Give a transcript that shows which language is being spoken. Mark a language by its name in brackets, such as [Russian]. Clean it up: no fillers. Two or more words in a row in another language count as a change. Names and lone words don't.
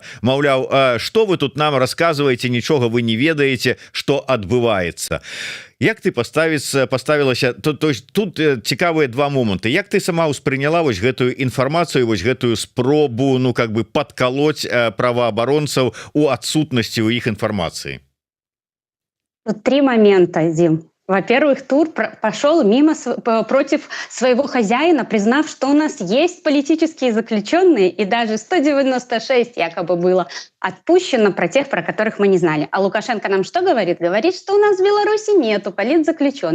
[Belarusian] Маўляў, што вы тут нам расказваеце, нічога вы не ведаеце, што адбываецца. Як ты паставілася, [Russian] то есть [Belarusian] тут цікавыя два моманты. Як ты сама ўспрыняла вось гэтую інфармацыю, вось гэтую спробу, [Russian] ну как бы [Belarusian] падкалоць праваабаронцаў у адсутнасці ў іх інфармацыі? [Russian] Тут три момента, Дим. Во-первых, тур пошел против своего хозяина, признав, что у нас есть политические заключенные, и даже 196 якобы было отпущено про тех, про которых мы не знали. А Лукашенко нам что говорит? Говорит, что у нас в Беларуси нету политзаключенных.